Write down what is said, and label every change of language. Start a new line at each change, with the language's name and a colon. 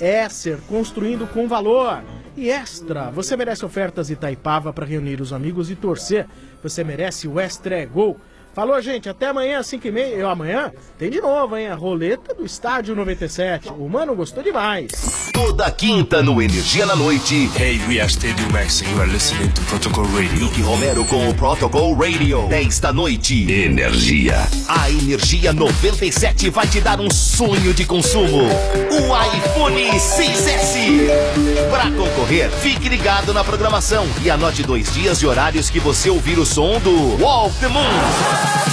Portuguese: Ser construindo com valor. E Extra, você merece ofertas Itaipava para reunir os amigos e torcer. Você merece o Extra é Gol. Falou, gente, até amanhã, 5h30. E amanhã tem de novo, hein? A roleta do Estádio 97. O mano gostou demais. Toda quinta no Energia na Noite.
English: Hey, we are Stadium Max and you are listening to Protocol Radio.
Portuguese: Nick Romero com o Protocol Radio. 10 da noite. Energia. A Energia 97 vai te dar um sonho de consumo. O iPhone 6S. Pra concorrer, fique ligado na programação e anote 2 dias e horários que você ouvir o som do Walk the Moon.